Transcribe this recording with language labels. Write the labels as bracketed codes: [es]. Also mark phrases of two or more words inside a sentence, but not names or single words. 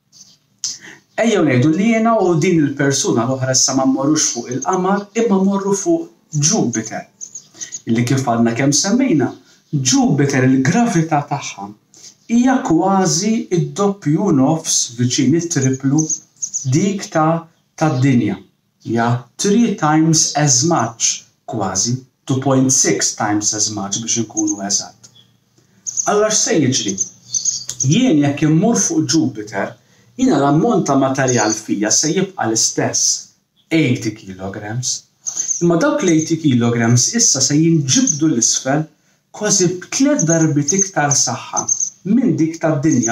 [mt] Ejjew ngħidu li jiena u din il-persuna l-oħra issa ma mmorrux fuq il-Qamar imma mmorru fuq Jupiter. Illi kif għadna kemm semmejna, Jupiter il-gravità tagħha hija kważi id-doppju nofs viċin it-triplu dik tad-dinja. [en] Hija 3 times as much, kważi 2.6 times as much [mt] biex inkunu eżatt. Allura x'se jiġri? Jien jekk immur fuq Jupiter, jiena l-ammont ta' materjal fija se jibqa' l-istess, 80 kilograms. Imma dawk l-80 kilograms issa se jinġibdu l-isfel kważi b'3 darbit iktar saħħa minn dik tad-dinja.